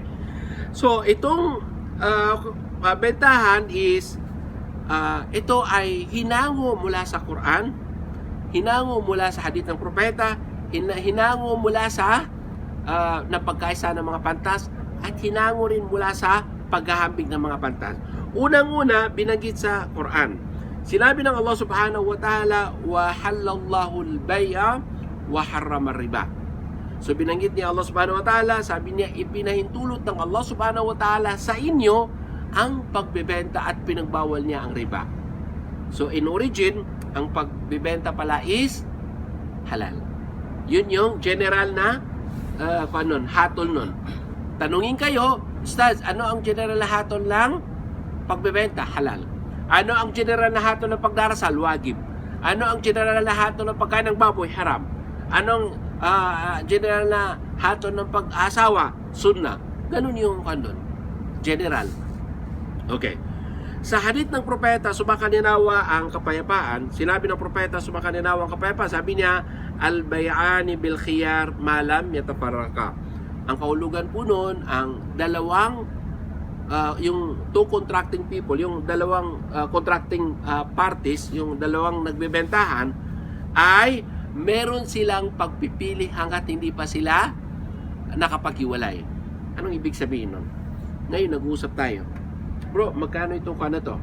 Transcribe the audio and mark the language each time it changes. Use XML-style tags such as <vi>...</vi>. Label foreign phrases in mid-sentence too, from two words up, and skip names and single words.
<tl>So, itong bentahan is, ito ay hinango mula sa Quran, hinango mula sa hadith ng propeta, hinango mula sa napagkaisa ng mga pantas, at hinango rin mula sa paghahambing ng mga pantas. Unang-una, binanggit sa Quran. Sinabi ng Allah</tl> <ar>سبحانه وتعالى, وأحل الله البيع وحرم الربا.</ar> <tl>So binanggit ni Allah</tl> <ar>سبحانه وتعالى,</ar> <tl>sabi niya, ipinahintulot ng Allah</tl> <ar>سبحانه وتعالى</ar> <tl>sa inyo ang pagbebenta at pinagbawal niya ang riba.</tl> <en>So in origin,</en> <tl>ang pagbebenta pala is halal. Yun yung general na hatol nun. Tanungin kayo, Ustaz, ano ang general na hatol lang? Pagbebenta, halal. Ano ang general na hatol ng pagdarasal? Wajib. Ano ang general na hatol ng pagkain ng baboy? Haram. Anong general na hatol ng pag-asawa? Sunnah. Ganun yung kandun. General. Okay. Sa hadith ng propeta, sumakaninawa ang kapayapaan. Sinabi ng propeta, sumakaninawa ang kapayapaan. Sabi niya,</tl> <ar>البيعان بالخيار ما لم يتفرقا.</ar> <tl>Ang kahulugan po noon, ang dalawang yung</tl> <en>two contracting people,</en> <tl>yung dalawang</tl> <en>contracting parties,</en> <tl>yung dalawang nagbebentahan, ay meron silang pagpipili hanggat hindi pa sila nakapaghiwalay. Anong ibig sabihin nun? Ngayon, nag-uusap tayo. Bro, magkano itong kano to?</tl>